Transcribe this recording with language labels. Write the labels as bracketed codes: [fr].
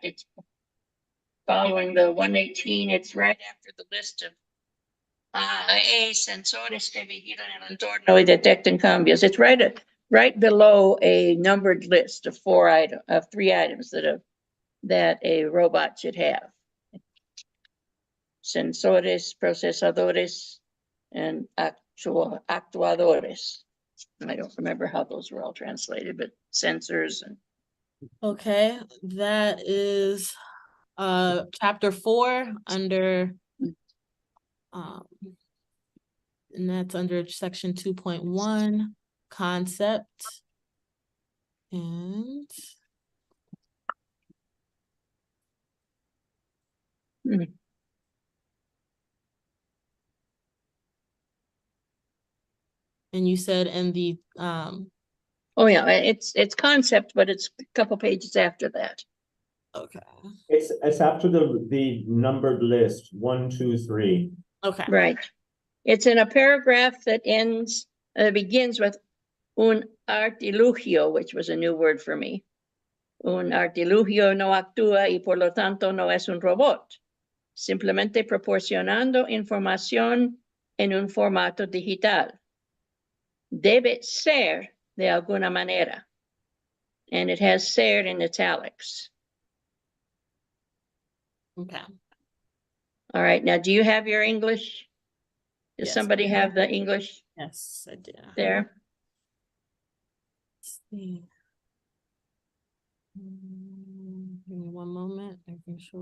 [en] It's following the 118. It's right after the list of [es] sensores que vigilan el entorno y detectan cambios. [en] It's right below a numbered list of 3 items that a robot should have. [es] Sensores, procesadores, and actuadores. [en] And I don't remember how those were all translated, but sensors and. Okay, that is chapter 4 under and that's under section 2.1 concept. And and you said in the Oh yeah, it's concept, but it's a couple pages after that. okay. It's after the numbered list 1, 2, 3. Okay. Right. It's in a paragraph that begins with un artilugio, which was a new word for me. [es] Un artilugio no actúa y por lo tanto no es un robot. Simplemente proporcionando información en un formato digital. Debe ser de alguna manera. [en] And it has ser in italics. Okay. All right, now do you have your English? Does Yes. somebody have the English Yes, I did. there? Let's see. Give me one moment. Making sure.